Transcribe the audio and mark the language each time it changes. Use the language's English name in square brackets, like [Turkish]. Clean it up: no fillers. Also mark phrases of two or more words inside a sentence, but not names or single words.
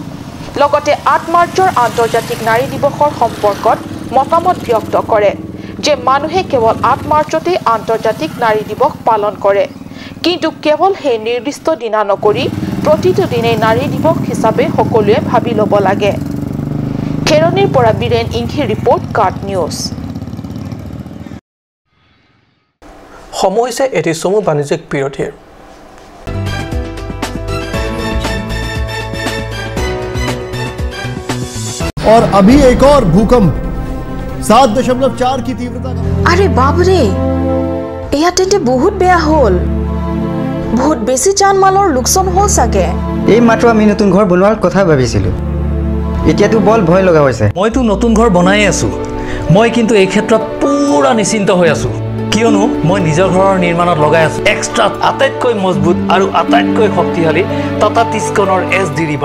[Assamese] লগতে 8 মাৰ্চৰ আন্তৰ্জাতিক নাৰী দিৱসৰ সম্পৰ্কত মতামত ব্যক্ত কৰে যে মানুহে কেৱল 8 মাৰ্চতে আন্তৰ্জাতিক নাৰী দিৱস পালন কৰে কিন্তু কেৱল সেই নিৰ্দিষ্ট দিনা নকৰি প্ৰতিটো দিনেই নাৰী দিৱস হিচাপে সকলোৱে ভাবি ল'ব লাগে খেৰণিৰ পৰা বীৰেন ইংঘি ৰিপৰ্ট কাট নিউজ সময় হৈছে এটি চমু বাণিজ্যিক বিৰতিৰ [Hindi] और अभी एक और भूकंप 7.4 की तीव्रता का अरे बाप रे [Assamese] ইয়াতে বহুত বেয়া হল বহুত বেছি জান মালৰ লোকসান হল সাগে এই মাত্ৰ আমি নতুন ঘৰ বনোৱাৰ কথা ভাবিছিলো এতিয়াতো বল ভয় লগা হৈছে মইতো নতুন ঘৰ বনাই আছো মই কিন্তু এই ক্ষেত্ৰত পুৰা নিশ্চিন্ত হৈ আছো কিয়নো মই নিজৰ ঘৰৰ নিৰ্মাণত লগাই আছো এক্সট্ৰা আটাইতকৈ মজবুত আৰু আটাইতকৈ শক্তিশালী টাটা টিস্কনৰ এছডি ৰিভাৰ